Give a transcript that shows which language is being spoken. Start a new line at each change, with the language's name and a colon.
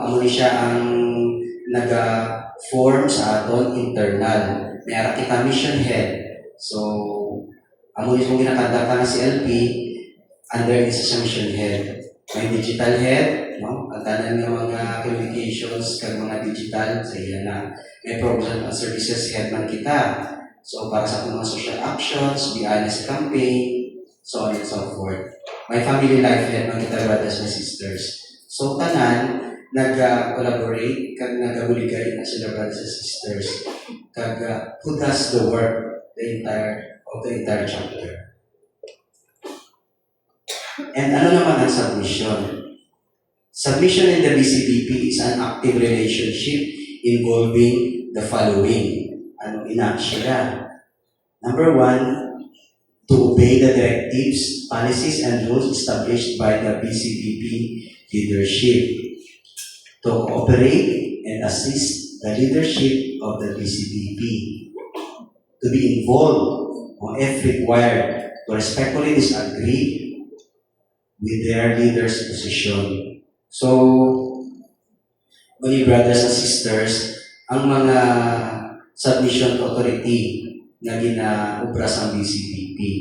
Hiligaynon: Amo ni siya ang naga-form sa aton internal. May ara kita mission head. So, amo ni kung ginakanda ka na si LP, under isa siya mission head. may digital head, no? Ang tanan nga mga communications kag mga digital sa iya na may
English: program and services head
Hiligaynon: man kita.
English: So
Hiligaynon: para sa atong mga
English: social actions, Be Honest campaign, so on and so forth.
Hiligaynon: May family life head man kita,
English: brothers and sisters.
Hiligaynon: So tanan nag-collaborate kag nagabuligay na sila, brothers and sisters.
English: Kag who does the work the entire chapter.
Hiligaynon: And ano naman ang submission?
English: Submission in the BCPP is an active relationship involving the following.
Hiligaynon: Ano siya?
English: Number 1, to obey the directives, policies, and rules established by the BCPP leadership. To cooperate and assist the leadership of the BCPP. To be involved, or if required, to respectfully disagree with their leader's position.
Hiligaynon: So, mga brothers and sisters, ang mga
English: submission to authority
Hiligaynon: na ginaubra sa BCPP.